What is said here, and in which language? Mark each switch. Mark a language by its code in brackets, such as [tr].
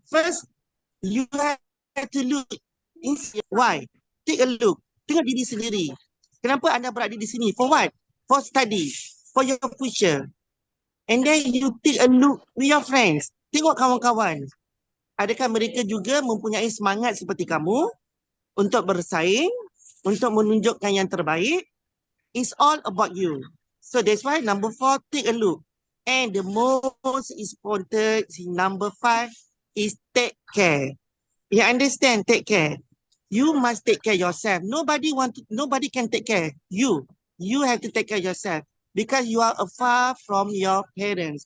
[en] First, you have to look. Why? Take a look. [ms] Tengok diri sendiri. Kenapa anda berada di sini? [en] For what? For study. For your future. And then you take a look with your friends. [ms] Tengok kawan-kawan. Adakah mereka juga mempunyai semangat seperti kamu? untuk bersaing, untuk menunjukkan yang terbaik. [en] It's all about you. So that's why number 4, take a look. And the most important, number 5, is take care. You understand? Take care. You must take care yourself. Nobody can take care. You have to take care yourself. Because you are far from your parents.